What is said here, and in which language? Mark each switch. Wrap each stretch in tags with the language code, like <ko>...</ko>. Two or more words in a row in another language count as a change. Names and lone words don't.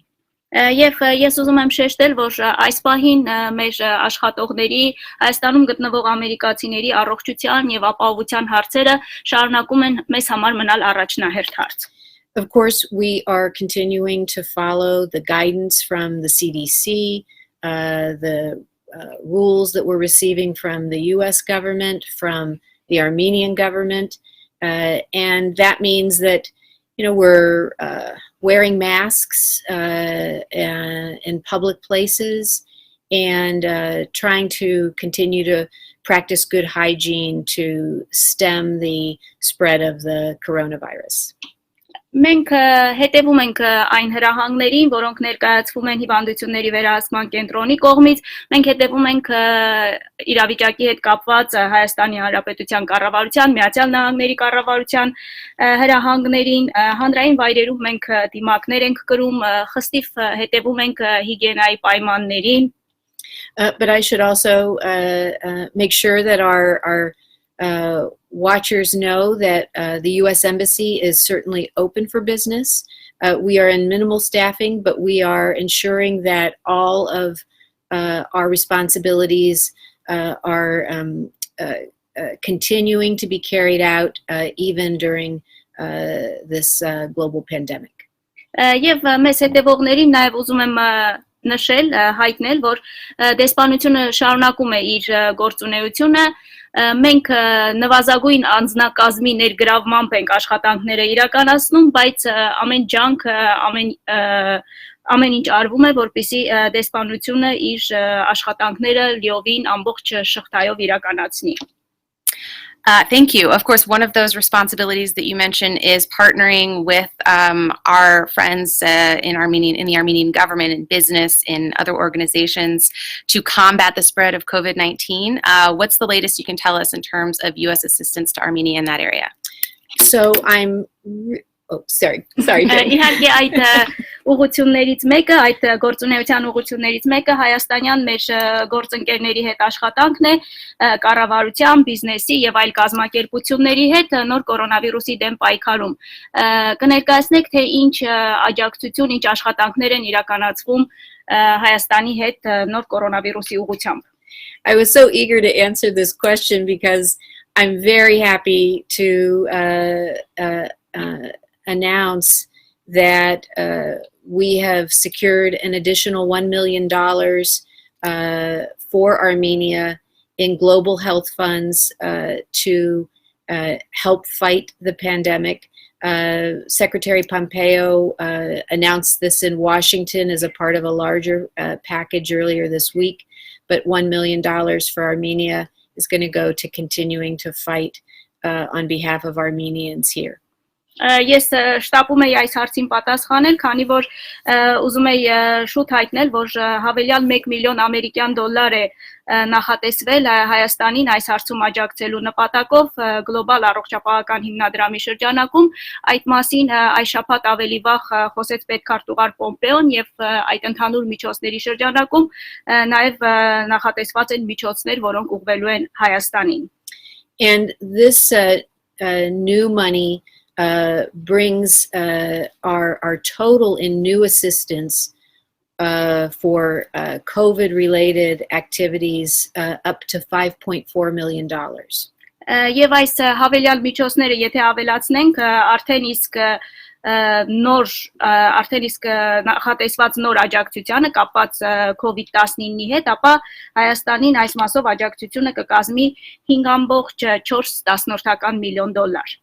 <hy>Եվ ես ուզում եմ շեշտել, որ այս պահին մեր աշխատողների Հայաստանում գտնվող ամերիկացիների առողջության եւ ապահովության հարցերը շարունակում են մեզ համար մնալ առաջնահերթ հարց.</hy> <en>Of course, we are continuing to follow the guidance from the CDC, the rules that we're receiving from the U.S. government, from the Armenian government, and that means that, you know, we're wearing masks in public places and trying to continue to practice good hygiene to stem the spread of the coronavirus.</en> <hy>Մենք հետևում ենք այն հրահանգներին, որոնք ներկայացվում են հիվանդությունների վերահսկման կենտրոնի կողմից, մենք հետևում ենք իրավիճակի հետ կապված Հայաստանի Հանրապետության կառավարության, Միացյալ Նահանգների կառավարության հրահանգներին, հանրային վայրերում մենք դիմակներ ենք կրում, խստիվ հետևում ենք հիգիենայի պայմաններին.</hy> <en>But I should also make sure that our watchers know that the U.S. Embassy is certainly open for business. We are in minimal staffing, but we are ensuring that all of our responsibilities are continuing to be carried out even during this global pandemic.</en> <hy>Եվ մեզ հետևողներին նաև ուզում եմ նշել, հայտնել, որ դեսպանությունը շարունակում է իր գործունեությունը. Մենք նվազագույն անձնակազմի ներգրավմամբ ենք աշխատանքները իրականացնում, բայց ամեն ջանք, ամեն ինչ արվում է, որպեսզի դեսպանությունը իր աշխատանքները լիովին ամբողջ շղթայով իրականացնի.</hy> <en>Thank you. Of course, one of those responsibilities that you mentioned is partnering with our friends in the Armenian government, in business, in other organizations to combat the spread of COVID-19. What's the latest you can tell us in terms of U.S. assistance to Armenia in that area? So sorry, Jen.</en> <hy>Իհարկե այդ ուղղություններից մեկը, այդ գործունեության ուղղություններից մեկը հայաստանյան մեր գործընկերների հետ աշխատանքն է, կառավարության, բիզնեսի եւ այլ կազմակերպությունների հետ նոր կորոնավիրուսի դեմ պայքարում։ Կներկայացնեք թե ինչ աջակցություն, ինչ աշխատանքներ են իրականացվում Հայաստանի հետ նոր կորոնավիրուսի ուղղությամբ։</hy> <en>I was so eager to answer this question because I'm very happy to announce that we have secured an additional $1 million for Armenia in global health funds to help fight the pandemic. Secretary Pompeo announced this in Washington as a part of a larger package earlier this week, but $1 million for Armenia is going to go to continuing to fight on behalf of Armenians here.</en> <hy>Ես շտապում եի այս հարցին պատասխանել, քանի որ ուզում եի շուտ հայտնել, որ հավելյալ 1 միլիոն ամերիկյան դոլար է նախատեսվել Հայաստանին այս հարցում աջակցելու նպատակով գլոբալ առողջապահական հիմնադրամի շրջանակում։ Այդ մասին այս շաբաթ ավելի վաղ խոսեց պետքարտուղար Պոմպեոն եւ այդ ընդհանուր միջոցների շրջանակում նաեւ նախատեսված են միջոցներ, որոնք ուղղվելու են Հայաստանին։</hy> <en>And this new money brings our total in new assistance for COVID-related activities up to $5.4 million.</en> <hy>Եվ այս հավելյալ միջոցները, եթե ավելացնենք, արդեն իսկ նախատեսված նոր աջակցությանը կապված COVID-19-ի հետ, ապա Հայաստանին այս մասով աջակցությունը կկազմի 5.4 միլիոն դոլար։</hy>